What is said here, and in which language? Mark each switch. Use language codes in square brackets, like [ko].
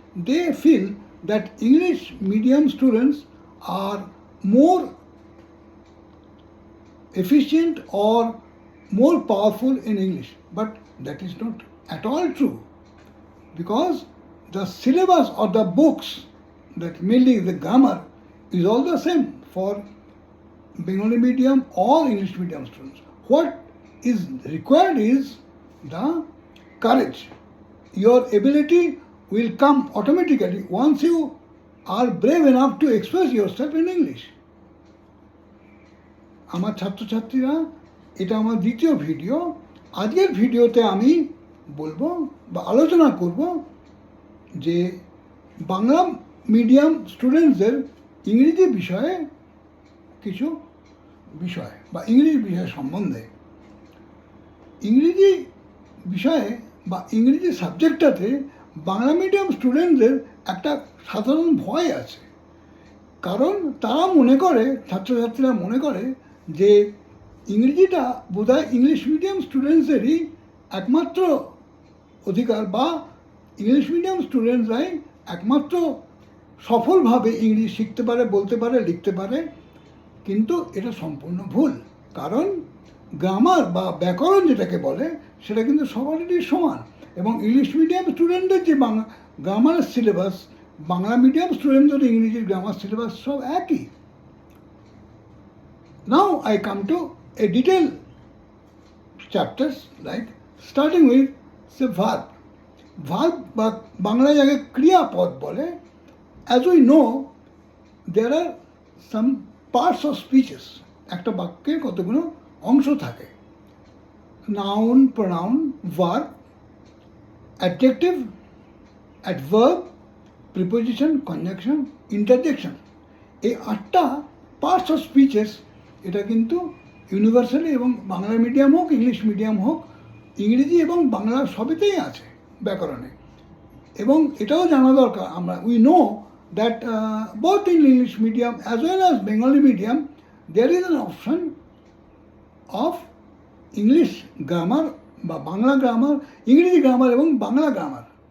[en] They feel that English medium students are more efficient or more powerful in English, but that is not at all true, because the syllabus or the books, that mainly the grammar, is all the same for Bengali medium or English medium students. What is required is the courage. Your ability will come automatically once you are brave enough to express yourself in English. [bn] আমার ছাত্রছাত্রীরা, এটা আমার দ্বিতীয় video. আজকের ভিডিওতে আমি বলবো বা আলোচনা করব যে বাংলা মিডিয়াম স্টুডেন্টসদের ইংরেজি বিষয়ে কিছু বিষয় বা ইংরেজি বিষয় সম্বন্ধে। ইংরেজি বিষয়ে বা ইংরেজি সাবজেক্টটাতে বাংলা মিডিয়াম স্টুডেন্টদের একটা সাধারণ ভয় আছে, কারণ তারা মনে করে, ছাত্রছাত্রীরা মনে করে যে ইংরেজিটা বোধহয় ইংলিশ মিডিয়াম স্টুডেন্টসদেরই একমাত্র অধিকার, বা ইংলিশ মিডিয়াম স্টুডেন্টসরাই একমাত্র সফলভাবে ইংরেজি শিখতে পারে, বলতে পারে, লিখতে পারে। কিন্তু এটা সম্পূর্ণ ভুল, কারণ গ্রামার বা ব্যাকরণ যেটাকে বলে সেটা কিন্তু সবারই সমান, এবং ইংলিশ মিডিয়াম স্টুডেন্টদের যে গ্রামারের সিলেবাস, বাংলা মিডিয়াম স্টুডেন্টদের ইংরেজির গ্রামার সিলেবাস সব একই। [en] Now I come to a detailed chapters, like starting with say verb. [bn] Verb বা বাংলায় যাকে ক্রিয়াপদ বলে। [en] As we know, there are some parts of speeches. [bn] একটা বাক্যের কতগুলো অংশ থাকে। Noun, pronoun, verb, adjective, adverb, preposition, conjunction, interjection. এই 8টা parts of speeches, এটা কিন্তু ইউনিভার্সালি, এবং বাংলা মিডিয়াম হোক, ইংলিশ মিডিয়াম হোক, ইংরেজি এবং বাংলা সবেতেই আছে ব্যাকরণে। এবং এটাও জানা দরকার, আমরা [en] we know that both in English medium as well as Bengali medium there is an option of English grammar [bn] বা বাংলা গ্রামার, ইংরেজি গ্রামার এবং বাংলা গ্রামার।